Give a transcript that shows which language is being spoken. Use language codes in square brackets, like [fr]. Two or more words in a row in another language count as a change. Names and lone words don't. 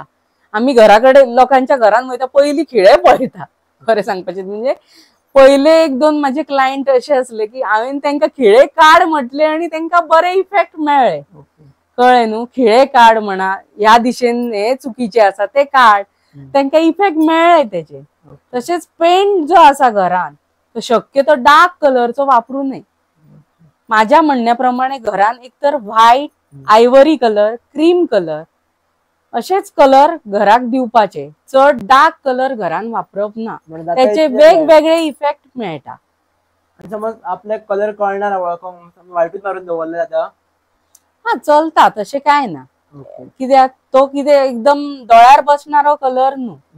[kok] आम्ही घराकडे लोकांच्या घरान वयता पयलीं खिळे पळयता खरें सांगपाचें म्हणजे पहिले एक दोन माझे क्लायंट असे असले की हांवेन तांकां खिळे काड म्हटले आणि तांकां बरे इफेक्ट मेळ्ळे. कळ्ळें न्हू. खिळे काड म्हणा ह्या दिशेन हे चुकीचे आसा ते काड तांकां इफेक्ट मेळ्ळे तेचे. तशेंच पेंट जो आसा घरान तो शक्यतो [en] dark colour [kok] वापरू नये. माझ्या म्हणण्याप्रमाणे घरान एकतर [en] white ivory colour cream colour [kok] असेच कलर घराक दिवपाचे. चड [en] dark colour [kok] घरान वापरप ना. त्याचे वेगवेगळे इफेक्ट मेळटा. समज आपल्याक कलर कळना वळखूंक व्हाईटूच मारून दवरले जाता. हा चलता तशें काय ना. कित्याक तो कितें एकदम दोळ्यार बसणारो कलर न्हू.